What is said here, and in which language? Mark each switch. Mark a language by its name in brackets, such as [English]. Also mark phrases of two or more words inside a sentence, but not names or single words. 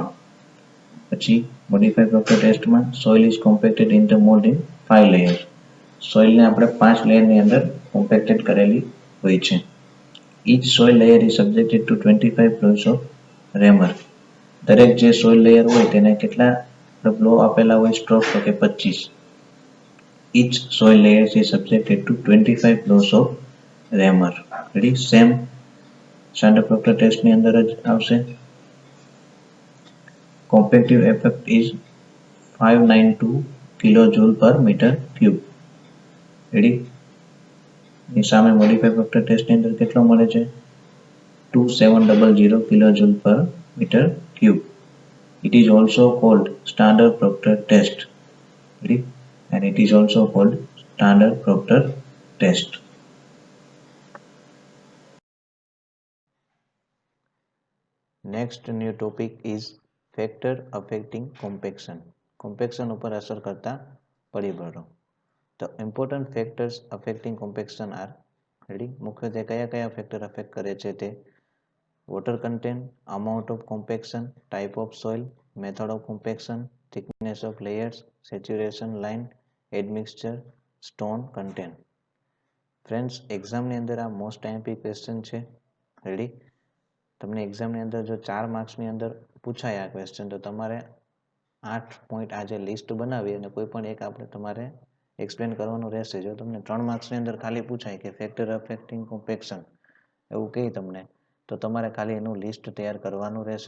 [English] પછી modified proctor testમાં soil is compacted in the mold in 5 layer. [Gujarati] સોઇલને આપણે 5 લેયરની અંદર કોમ્પેક્ટેડ કરેલી હોય છે. [English] each soil layer is subjected to 25 blows of rammer. [Gujarati] દરેક જે [English] soil layer [Gujarati] હોય તેને કેટલા બ્લો આપેલા હોય સ્ટ્રોક, તો કે 25. [English] Each soil layer is subjected to 25 blows of rammer. Ready? Same standard proctor test [Gujarati] ની અંદર જ આવશે. [English] Compactive effect is 592 kilojoule per meter cube. Ready? [Gujarati] ની સામે [English] modified proctor test [Gujarati] ની અંદર કેટલો મળે છે 2700 [English] kilojoule per meter cube. It is also called standard proctor test. Ready? And it is also called standard proctor test. Next new topic is factor affecting compaction. [Gujarati] Compaction ઉપર અસર કરતા પરિબળો. [English] The important factors affecting compaction are, ready? [Gujarati] મુખ્યત્વે કયા કયા [English] factor affect [Gujarati] કરે છે તે [English] water content, amount of compaction, type of soil, method of compaction, thickness of layers, saturation line, admixture, stone content. [Gujarati] ફ્રેન્ડ્સ એક્ઝામની અંદર આ [English] most IMP question [Gujarati] છે. રેડી? તમને એક્ઝામની અંદર જો 4 માર્ક્સની અંદર પૂછાય આ ક્વેશ્ચન, તો તમારે 8 પોઈન્ટ આ જે લિસ્ટ બનાવી અને કોઈ પણ એક આપણે તમારે એક્સપ્લેન કરવાનું રહેશે. જો તમને 3 માર્ક્સની અંદર ખાલી પૂછાય કે [English] factor affecting compaction [Gujarati] એવું કહે તમને, તો તમારે ખાલી એનું લિસ્ટ તૈયાર કરવાનું રહેશે.